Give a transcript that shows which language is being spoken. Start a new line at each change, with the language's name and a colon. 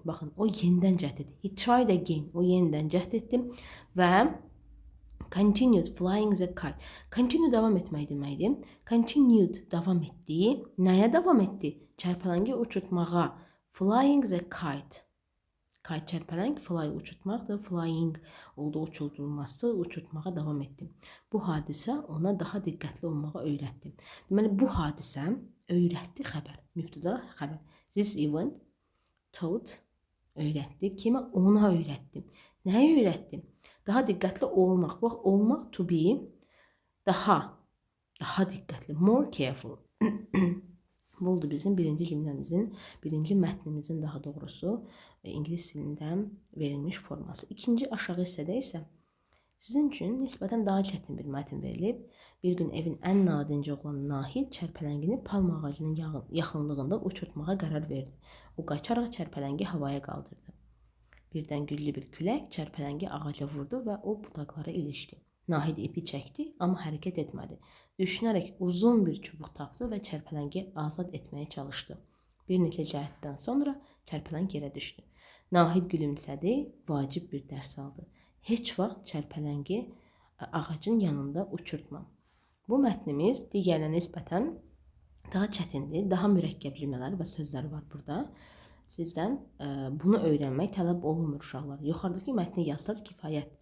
Azerbaijani: Baxın, o yenidən cəhd etdi.
English: He tried again.
Azerbaijani: O yenidən cəhd etdi və
English: continued flying the kite.
Azerbaijani: Continue davam etmək deməkdir. Continued davam etdi. Nəyə davam etdi? Çərpələngi uçurtmağa.
English: Flying the kite.
Azerbaijani: Kite çərpələng, fly uçurtmaqdır. Flying oldu uçuldurulması, uçurtmağa davam etdi. Bu hadisə ona daha diqqətli olmağa öyrətdi. Deməli, bu hadisə öyrətdi xəbər. Mübtəda xəbər.
English: This event taught,
Azerbaijani: öyrətdi. Kimə? Ona öyrətdi. Nəyə öyrətdi? Daha diqqətli olmaq. Bax, olmaq
English: to be,
Azerbaijani: daha diqqətli.
English: More careful.
Azerbaijani: Bu oldu bizim birinci cümləmizin, birinci mətnimizin daha doğrusu ingilis dilində verilmiş forması. İkinci aşağı hissədə isə sizin üçün nisbətən daha çətin bir mətn verilib. Bir gün evin ən nadinci oğlan Nahid çərpələngini palma ağacının yaxınlığında uçurtmağa qərar verdi. O qaçaraq çərpələngi havaya qaldırdı. Birdən güclü bir külək çərpələngi ağaca vurdu və o budaqlara ilişdi. Nahid ipi çəkdi, amma hərəkət etmədi. Düşünərək uzun bir çubuq tapdı və çərpələngi azad etməyə çalışdı. Bir neçə cəhddən sonra çərpələng yerə düşdü. Nahid gülümsədi, vacib bir dərs aldı. Heç vaxt çərpələngi ağacın yanında uçurtmam. Bu mətnimiz digərlərinə nisbətən daha çətindir, daha mürəkkəb cümlələr və sözlər var burada. Sizdən bunu öyrənmək tələb olunmur uşaqlar. Yuxarıdakı mətni yazsaz kifayətdir.